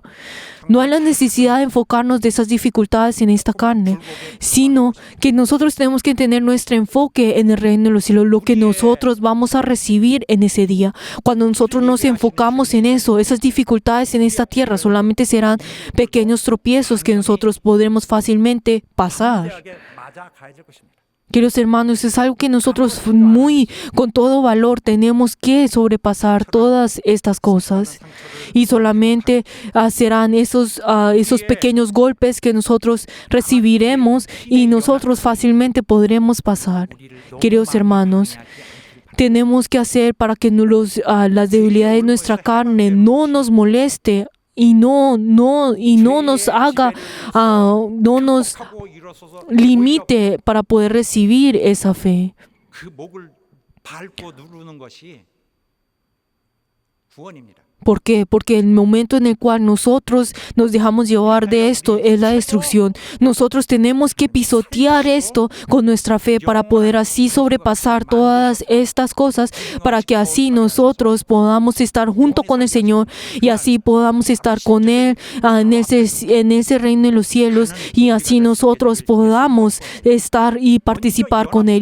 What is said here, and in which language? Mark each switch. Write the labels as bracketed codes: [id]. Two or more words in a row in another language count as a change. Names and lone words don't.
[es] No hay la necesidad de enfocarnos de esas dificultades en esta carne, sino que nosotros tenemos que tener nuestro enfoque en el reino de los cielos, lo que nosotros vamos a recibir en ese día. Cuando nosotros nos enfocamos en eso, esas dificultades en esta tierra solamente serán pequeños tropiezos que nosotros podremos fácilmente pasar. [ko] 맞아 가야 될 것입니다. [es] Queridos hermanos, es algo que nosotros con todo valor tenemos que sobrepasar todas estas cosas. Y solamente serán esos pequeños golpes que nosotros recibiremos y nosotros fácilmente podremos pasar. Queridos hermanos, tenemos que hacer para que las debilidades de nuestra carne no nos moleste y no nos haga, no nos limite para poder recibir esa fe. [ko] 그 목을 밟고 누르는 것이 구원입니다. [es] ¿Por qué? Porque el momento en el cual nosotros nos dejamos llevar de esto es la destrucción. Nosotros tenemos que pisotear esto con nuestra fe para poder así sobrepasar todas estas cosas, para que así nosotros podamos estar junto con el Señor y así podamos estar con Él en ese reino de los cielos, y así nosotros podamos estar y participar con Él.